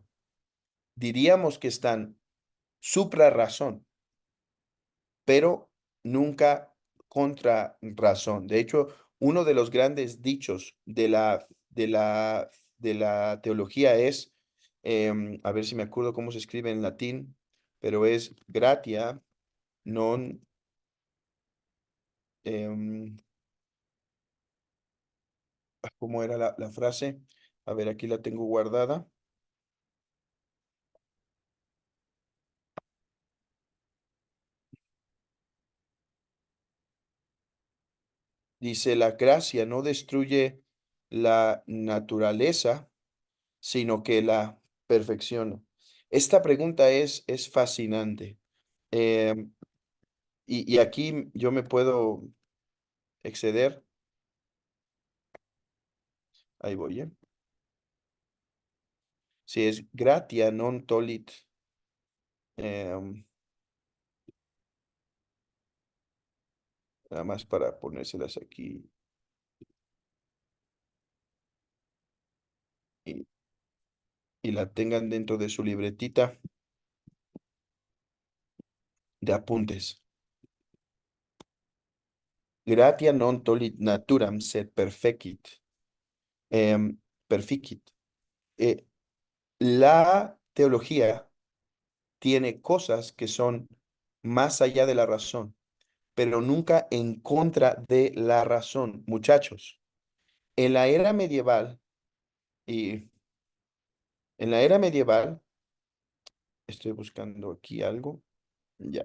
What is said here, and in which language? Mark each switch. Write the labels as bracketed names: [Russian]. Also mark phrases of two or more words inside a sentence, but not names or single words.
[Spanish] Diríamos que están supra razón, pero nunca contra razón. De hecho, uno de los grandes dichos de la teología es, a ver si me acuerdo cómo se escribe en latín, pero es [Latin] gratia non, [Spanish] em, ¿cómo era la frase? A ver, aquí la tengo guardada. Dice, la gracia no destruye la naturaleza, sino que la perfecciona. Esta pregunta es fascinante. Em, y aquí yo me puedo exceder. Ahí voy, ¿eh? Si es [Latin] gratia non tolit. [Spanish] em, Nada más para ponérselas aquí y, y la tengan dentro de su libretita de apuntes. [Latin] Gratia non tolit naturam sed perfecit. em, Perficit. [Spanish] Eh, la teología tiene cosas que son más allá de la razón, pero nunca en contra de la razón. Muchachos, en la era medieval, y en la era medieval, estoy buscando aquí algo, ya.